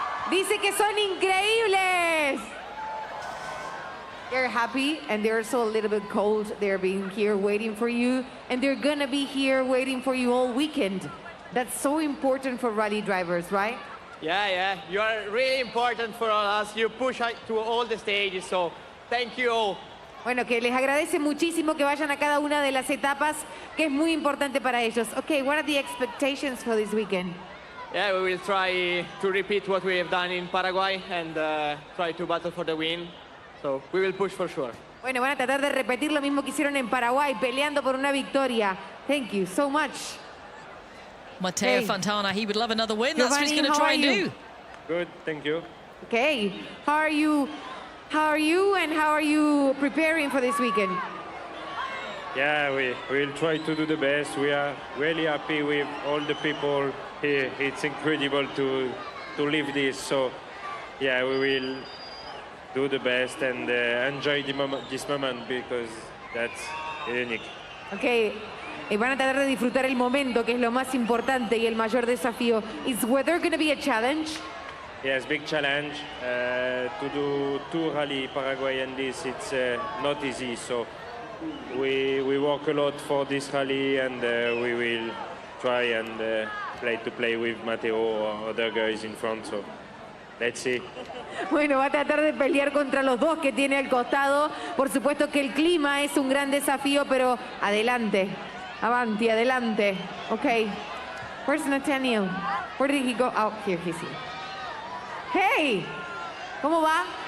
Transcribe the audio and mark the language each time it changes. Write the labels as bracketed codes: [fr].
[es] Dice que son increíbles. [en] They're happy, and they're also a little bit cold. They're being here waiting for you, and they're gonna be here waiting for you all weekend. That's so important for rally drivers, right? Yeah, you are really important for all us. You push to all the stages, so thank you all. [es] Bueno, que les agradece muchísimo que vayan a cada una de las etapas, que es muy importante para ellos. [en] Okay, what are the expectations for this weekend? Yeah, we will try to repeat what we have done in Paraguay and try to battle for the win. So we will push for sure. [es] Bueno, van a tratar de repetir lo mismo que hicieron en Paraguay, peleando por una victoria. [en] Thank you so much. Matteo Fontana, he would love another win. That's what he's going to try and do. Good, thank you. Okay, how are you? How are you and how are you preparing for this weekend? Yeah, we will try to do the best. We are really happy with all the people here. It's incredible to live this. So, yeah, we will do the best and enjoy this moment because that's unique. [es] Okay, van a tratar de disfrutar el momento, que es lo más importante y el mayor desafío. [en] Is weather going to be a challenge? Yes, big challenge. To do 2 rally Paraguay and this, it's not easy. So we work a lot for this rally and we will try and play with Matteo or other guys in front. So let's see. [es] Bueno, va a tratar de pelear contra los dos que tiene al costado. Por supuesto que el clima es un gran desafío, pero adelante. [en] Avanti, adelante. Okay. Where's Nathaniel? Where did he go? Oh, here he's here. [es] Hey, ¿cómo va?